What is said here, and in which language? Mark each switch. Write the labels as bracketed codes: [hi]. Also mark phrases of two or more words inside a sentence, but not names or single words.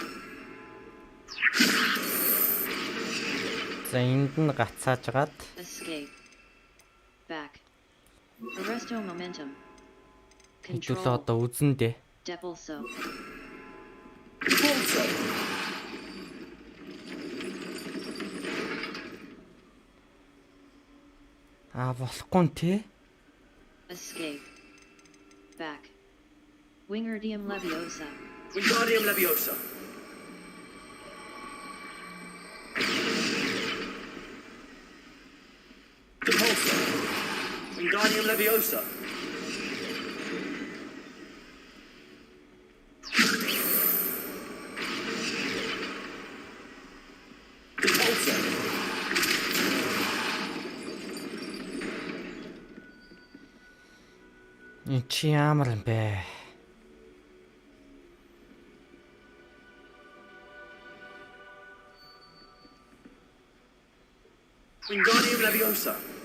[mn] За энд нь гацаажгаад [en] Escape. Back. Arresto momentum. [mn] хэдүүлээ одоо үзэндээ. [en] Depulso. [mn] Болохгүй нь тий. [en] Escape. Back. Wingardium Leviosa. Wingardium Leviosa. Depulso. Wingardium Leviosa. Depulso. [mn] Энд чи ямар юм бэ? [en] Wingardium Leviosa.